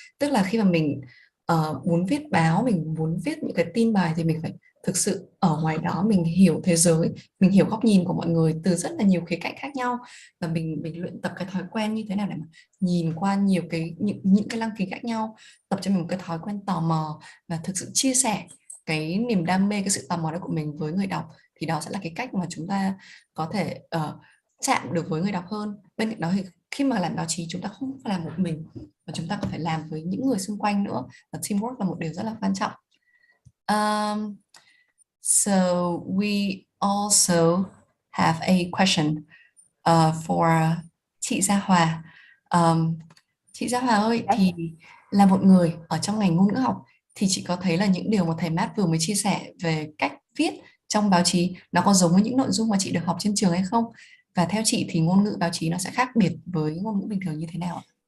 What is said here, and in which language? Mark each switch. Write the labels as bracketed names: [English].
[Vietnamese] Tức là khi mà mình muốn viết báo, mình muốn viết những cái tin bài thì mình phải thực sự ở ngoài đó, mình hiểu thế giới, mình hiểu góc nhìn của mọi người từ rất là nhiều khía cạnh khác nhau, và mình luyện tập cái thói quen như thế nào để mà nhìn qua nhiều những cái lăng kính khác nhau, tập cho mình một cái thói quen tò mò và thực sự chia sẻ cái niềm đam mê, cái sự tò mò đó của mình với người đọc. Thì đó sẽ là cái cách mà chúng ta có thể chạm được với người đọc hơn. Bên cạnh đó thì khi mà làm báo chí, chúng ta không phải làm một mình mà chúng ta còn phải làm với những người xung quanh nữa, và teamwork là một điều rất là quan trọng. [English] So we also have a question for chị Gia Hòa. [Vietnamese] Chị Gia Hòa ơi, thì là một người ở trong ngành ngôn ngữ học thì chị có thấy là những điều mà thầy Matt vừa mới chia sẻ về cách viết trong báo chí nó có giống với những nội dung mà chị được học trên trường hay không? Và theo chị thì ngôn ngữ báo chí nó sẽ khác biệt với ngôn ngữ bình thường như thế nào ạ?